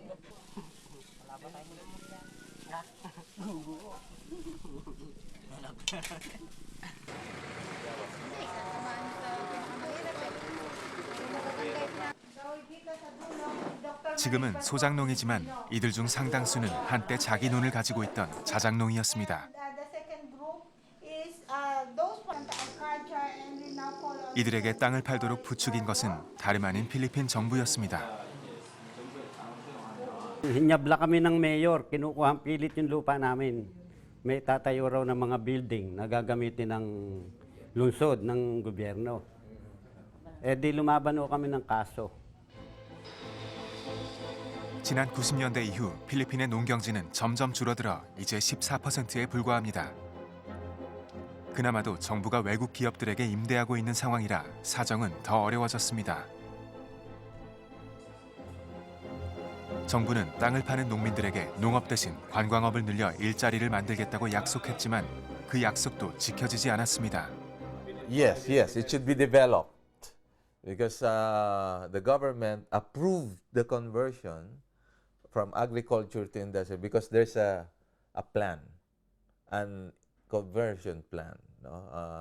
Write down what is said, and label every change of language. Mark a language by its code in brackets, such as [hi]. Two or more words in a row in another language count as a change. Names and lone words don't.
[ko] 지금은 소작농이지만 이들 중 상당수는 한때 자기 논을 가지고 있던 자작농이었습니다. 이들에게 땅을 팔도록 부추긴 것은 다름 아닌 필리핀 정부였습니다. [tl] Hinyabla kami ng mayor, kinukuha pilit yung lupa namin. May tatayo raw ng mga building na gagamitin ng lungsod, ng gobyerno. Eh di lumaban ho kami ng kaso. [ko] 지난 90년대 이후 필리핀의 농경지는 점점 줄어들어 이제 14%에 불과합니다. 그나마도 정부가 외국 기업들에게 임대하고 있는 상황이라 사정은 더 어려워졌습니다. 정부는 땅을 파는 농민들에게 농업 대신 관광업을 늘려 일자리를 만들겠다고 약속했지만 그 약속도 지켜지지 않았습니다. [en] Yes, it should be developed because the government approved the conversion from agriculture to industry because there's a plan, an conversion plan. No?